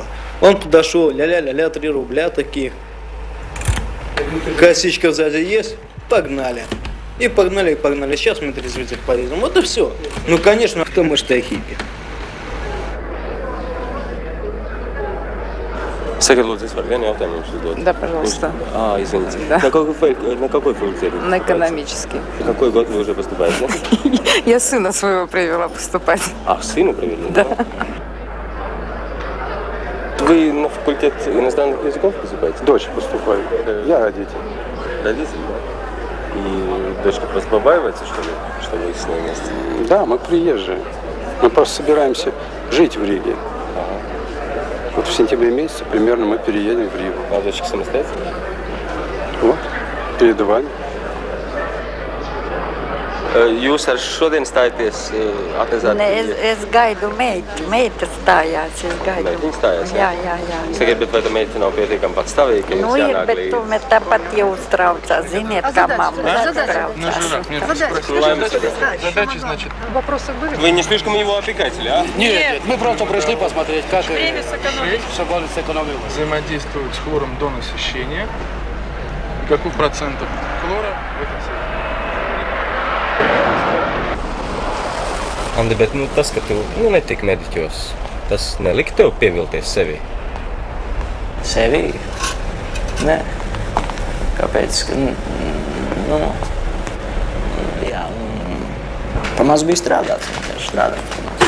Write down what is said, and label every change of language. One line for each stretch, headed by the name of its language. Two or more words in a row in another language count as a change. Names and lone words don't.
Russian: Он подошел, ля-ля-ля-ля, 3 рубля таких. Косичка сзади есть, погнали. И погнали. Сейчас мы трезвитель порезем. Вот и все. Ну, конечно, кто мы что хиппи. Саша, лучше,
Latvian: es varu vienu jautājumu jums uzdot?
Russian: Да, пожалуйста. Извините. Да. На какой факультет? На экономический. Какой год вы уже поступаете? Я сына своего привела поступать. А, сына привели? Да. Вы на факультет иностранных языков поступаете? Дочь поступает. Я родитель. Родитель, да? И дочка просто побаивается, что ли, что вы с ней вместе? Да, мы приезжие. Мы просто собираемся жить в Риге. Вот в сентябре месяце примерно мы переедем в Ригу. А дочка самостоятельная? Вот, перед вами.
Latvian: Jūs ar šodien stājaties atnezāt? Nē, es gaidu meitu. Meita stājās, es gaidu. Meitiņa stājās? Jā. Sakiet, bet vai tā meita nav pietiekami patstāvīga, ka Nu, jums ir, jānāk bet līdzi? tomēr tāpat jau uztraucās. Ziniet, kā mamma
Russian: Задачи, значит. Вопросы были? Вы не слишком его опекаете, а? Нет, мы просто пришли посмотреть, как Время сэкономить. чтобы сэкономилось. Взаимодействует с хлором до насыщения. И каков процентов хлора в этом состоянии?
Latvian: Andi, bet tas, ka tu netiki mediķos, Tas nelika tev pievilties sevī? Sevī? Nē. Kāpēc? Jā, pamaz bija strādāts, vienkārši strādāt pamaz.